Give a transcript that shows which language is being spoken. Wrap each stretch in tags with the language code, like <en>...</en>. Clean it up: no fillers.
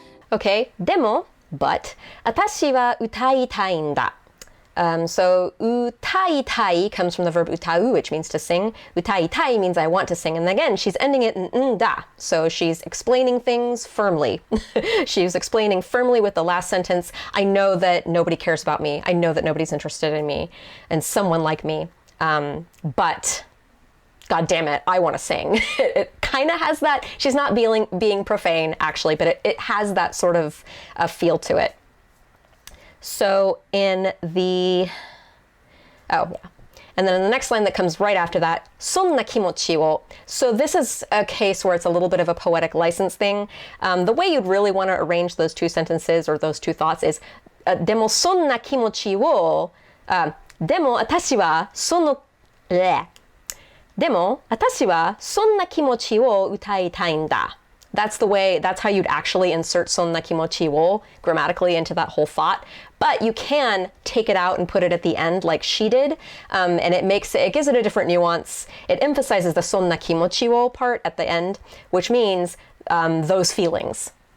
<en>Okay,</en> <ja>でも,</ja> <en>but,</en> <ja>私は歌いたいんだ.</ja> <en>So</en> <ja>歌いたい</ja> <en>comes from the verb</en> <ja>歌う,</ja> <en>which means to sing.</en> <ja>歌いたい</ja> <en>means I want to sing. And again, she's ending it in</en> <ja>んだ.</ja> <en>So she's explaining things firmly. She's explaining firmly with the last sentence. I know that nobody cares about me. I know that nobody's interested in me and someone like me. But God damn it, I want to sing. It kind of has that. She's not being profane, actually, but it has that sort of feel to it. So in the, and then in the next line that comes right after that,</en> <ja>そんな気持ちを.</ja> <en>So this is a case where it's a little bit of a poetic license thing. The way you'd really want to arrange those two sentences or those two thoughts is,</en> <ja>でもそんな気持ちを、でも私はその、でも私はそんな気持ちを歌いたいんだ.</ja> <en>That's how you'd actually insert</en> <ja>そんな気持ちを</ja> <en>grammatically into that whole thought. But you can take it out and put it at the end like she did. And it gives it a different nuance. It emphasizes the</en> <ja>そんな気持ちを</ja> <en>part at the end, which means those feelings.</en>